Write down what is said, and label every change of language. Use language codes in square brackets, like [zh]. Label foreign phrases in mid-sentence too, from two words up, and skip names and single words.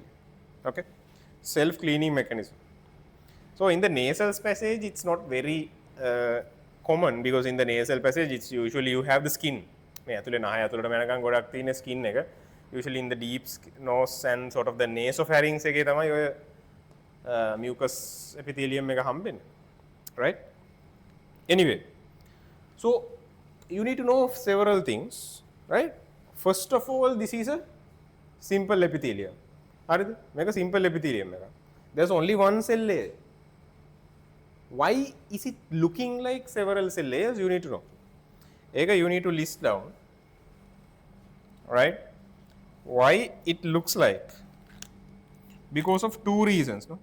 [en] Okay, self-cleaning mechanism. So in the nasal passage, it's not very common because in the nasal passage, it's usually you have the skin. Skin usually in the deep nose and sort of the nasopharynx [si] එකේ තමයි ඔය [en] mucus epithelium [si] එක හම්බෙන්නේ, [en] right? Anyway, so you need to know several things, right? First of all, this is a simple epithelium. [si] හරිද? මේක [en] simple epithelium [si] එකක්. [en] There's only one cell layer. Why is it looking like several cell layers? You need to know. ඒක you need to list down, right? Why it looks like? Because of two reasons. No?